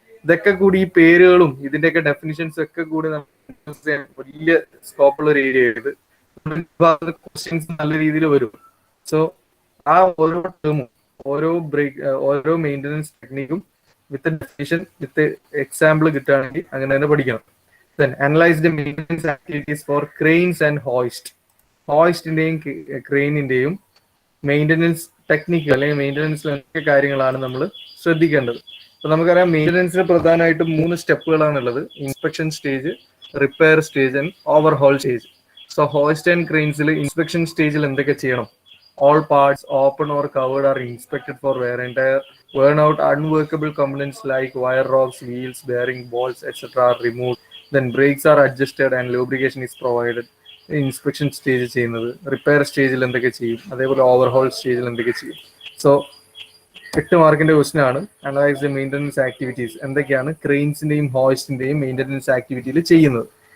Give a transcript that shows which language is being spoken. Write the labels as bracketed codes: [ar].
[ml] ഇതൊക്കെ കൂടി ഈ പേരുകളും ഇതിന്റെയൊക്കെ ഡെഫിനിഷൻസ് ഒക്കെ കൂടി വലിയ സ്കോപ്പുള്ള ഒരു ഏരിയ ഇത്. ക്വസ്റ്റ്യൻസ് നല്ല രീതിയിൽ വരും. സോ ആ ഓരോ ടേമും ഓരോ maintenance ടെക്നിക്കും with definition, with example കിട്ടുകയാണെങ്കിൽ അങ്ങനെ തന്നെ പഠിക്കണം. [en] Then analyze the maintenance activities for cranes and hoist. [ml] ഹോയിസ്റ്റിന്റെയും ക്രെയിനിന്റെയും maintenance technique അല്ലെങ്കിൽ മെയിൻ്റനൻസിൽ എന്തൊക്കെ കാര്യങ്ങളാണ് നമ്മൾ ശ്രദ്ധിക്കേണ്ടത്. അപ്പൊ നമുക്കറിയാം മെയിൻ്റനൻസിന് പ്രധാനമായിട്ടും 3 സ്റ്റെപ്പുകളാണുള്ളത്: inspection stage, repair stage and overhaul stage. So hoist and ക്രെയിൻസിൽ inspection സ്റ്റേജിൽ എന്തൊക്കെ ചെയ്യണം? [en] All parts, open or covered, are inspected for wear and tear. Worn out unworkable components like wire rods, wheels, bearing, bolts, etc. are removed. Then brakes are adjusted and lubrication is provided. [ml] Inspection stage ചെയ്യുന്നത്, repair സ്റ്റേജിൽ എന്തൊക്കെ ചെയ്യും, അതേപോലെ overhaul സ്റ്റേജിൽ എന്തൊക്കെ ചെയ്യും. So 8 മാർക്കിന്റെ question ആണ്. [en] analyse the maintenance activities, [ml] എന്തൊക്കെയാണ് ക്രെയിൻസിന്റെയും ഹോയിസ്റ്റിന്റെയും മെയിൻ്റനൻസ് ആക്ടിവിറ്റിയിൽ ചെയ്യുന്നത്.